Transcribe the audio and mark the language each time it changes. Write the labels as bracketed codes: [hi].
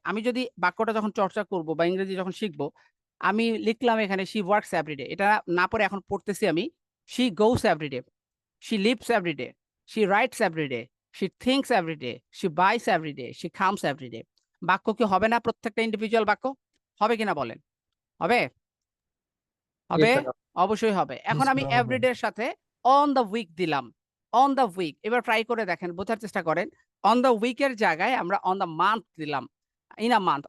[bn] আমি যদি বাক্যটা যখন চর্চা করব বা ইংরেজি যখন শিখব, আমি লিখলাম এখানে [en] she works every day। [bn] এটা না পড়ে এখন পড়তেছি আমি। [en] she goes every day, she lives every day, she writes every day, she thinks every day, she buys every day, she comes every day। [bn] বাক্য কি হবে না প্রত্যেকটা ইন্ডিভিজুয়াল বাক্য? হবে কিনা বলেন? হবে? [en] Yes, [bn] হবে? [en] sir. [bn] অবশ্যই হবে। এখন আমি এভরিডে এর সাথে [en] on the week [bn] দিলাম। On the week. এবার ট্রাই করে দেখেন, বোঝার চেষ্টা করেন। অন দ্য উইক এর জায়গায় আমরা [en] on the month [bn] দিলাম। [en] In a month.